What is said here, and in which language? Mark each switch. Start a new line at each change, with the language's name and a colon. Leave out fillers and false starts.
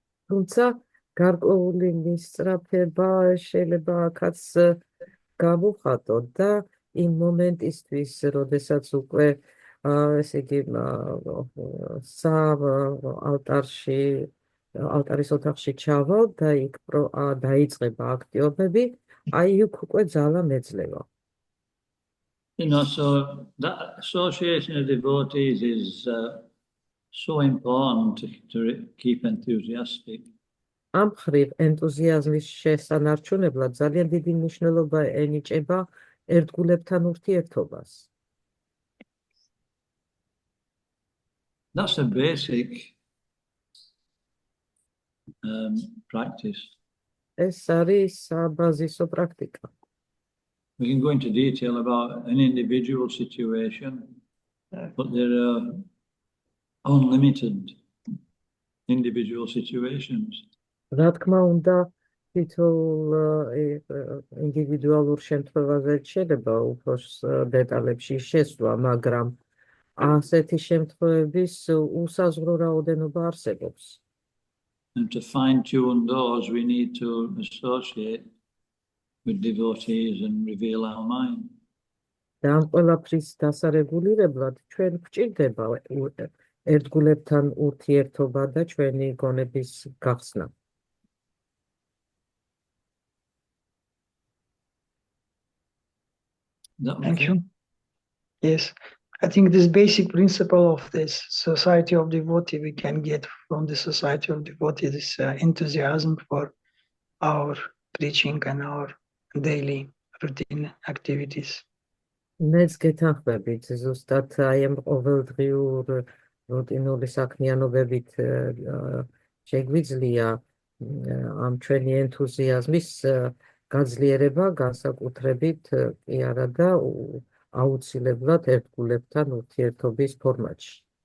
Georgian: თუმცა გარკვეული მისწრაფება შეიძლება აქაც გავუხატო და იმ მომენტისთვის, როდესაც უკვე ესე იგი ალტარის ოთახში ჩავალ და იქ დაიწყება აქტივობები, აი იქ უკვე ძალა მეძლევა.
English: So that association of devotees is so important to keep enthusiastic.
Georgian: ამ მხრივ ენტუზიაზმის შესანარჩუნებლად ძალიან დიდი მნიშვნელობა ენიჭება ერთგულებთან ურთიერთობას.
English: That's a basic practice.
Georgian: ეს არის საბაზისო პრაქტიკა.
English: We can go into detail about an individual situation, but there are unlimited individual situations.
Georgian: რა თქმა უნდა, თითოეულ ინდივიდუალურ შემთხვევაზე შეიძლება უფრო დეტალებში შესვლა, მაგრამ ასეთი შემთხვევების უსაზღვრო რაოდენობა არსებობს.
English: And to fine-tune those, we need to associate with devotees and reveal our mind.
Georgian: და ამ ყველაფრის დასარეგულირებლად ჩვენ გვჭირდება ერთგულებთან ურთიერთობა და ჩვენი გონების გახსნა.
English: Thank you. Yes, I think this basic principle of this society of devotee we can get from the society of devotee, this enthusiasm for our preaching and our daily routine activities.
Georgian: მეც გეთანხმებით ზუსტად აი ამ ყოველდღიურ რუტინული საქმიანობებით შეგვიძლია ამ ჩვენი ენთუზიაზმის გაძლიერება, განსაკუთრებით კი არა და აუცილებლად ერთგულებთან ურთიერთობის ფორმატში.